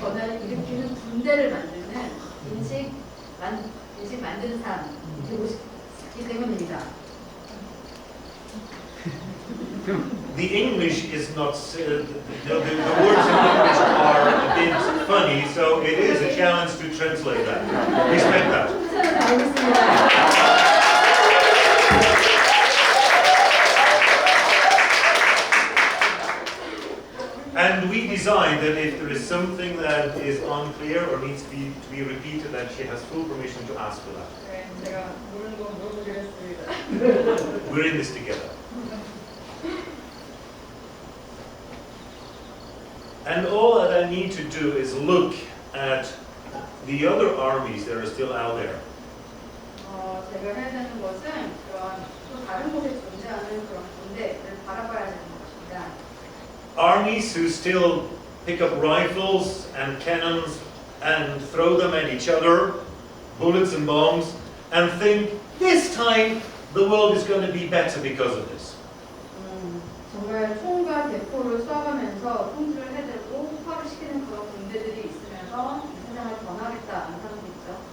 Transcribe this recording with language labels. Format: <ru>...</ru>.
<ko>긍정의 변화를 일으키는 군대를 만드는 인식 만드는 사람 되고 싶기 때문입니다.</ko> <en>The English is not, the words in English are a bit funny, so it is a challenge to translate that. Respect that.</en> <ko>최선을 다하겠습니다.</ko> <en>And we designed that if there is something that is unclear or needs to be repeated, that she has full permission to ask for that.</en> <ko>네, 제가 모르는 건 물어보기로</ko> <en>We're in this together. And all that I need to do is look at the other armies that are still out there.</en> <ko>제가 해야 되는 것은 그런 또 다른 곳에 존재하는 그런 군대를 바라봐야 되는 것입니다.</ko> <en>Armies who still pick up rifles and cannons and throw them at each other, bullets and bombs, and think this time the world is going to be better because of this.</en> <ko>정말 총과 대포를 쏴가면서 통수를 해대고 폭발을 시키는 그런 군대들이 있으면서 이 세상을 변하겠다는 사람도 있죠.</ko>